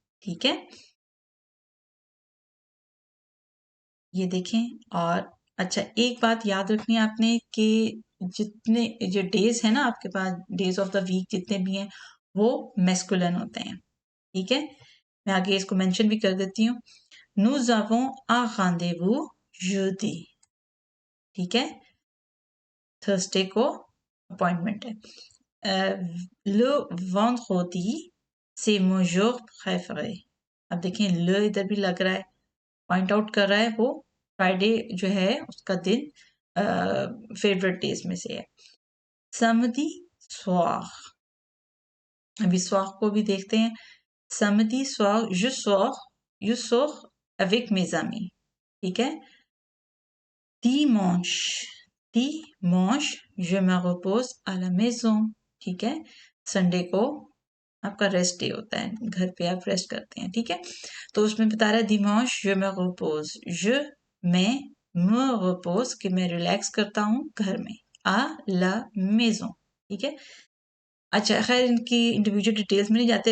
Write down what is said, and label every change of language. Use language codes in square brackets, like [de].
[hi] ठीक है, ये देखें। और अच्छा, एक बात याद रखनी है आपने कि जितने जो डेज है ना आपके पास, डेज ऑफ द वीक जितने भी हैं, वो मैस्कुलिन होते हैं। ठीक है, मैं आगे इसको मेंशन भी कर देती हूँ। [fr] Nous avons un rendez-vous jeudi। [hi] ठीक है, थर्सडे को अपॉइंटमेंट है। [fr] Le vendredi c'est mon jour préféré। [hi] अब देखें, le इधर भी लग रहा है, पॉइंट आउट कर रहा है वो फ्राइडे जो है उसका दिन फेवरेट डेज में से है। samedi soir, अभी soir को भी देखते हैं। [fr] samedi soir je sors avec mes amis। [hi] ठीक है, [fr] dimanche, dimanche je me repose à la maison। [hi] ठीक है, संडे को आपका रेस्ट डे होता है, घर पे आप रेस्ट करते हैं। ठीक है, तो उसमें बता रहा है [fr] dimanche je me repose, [hi] मैं me repose कि मैं रिलैक्स करता हूँ घर में, [fr] à la maison। [hi] ठीक है, अच्छा, खैर इनकी इंडिविजुअल डिटेल्स में नहीं जाते।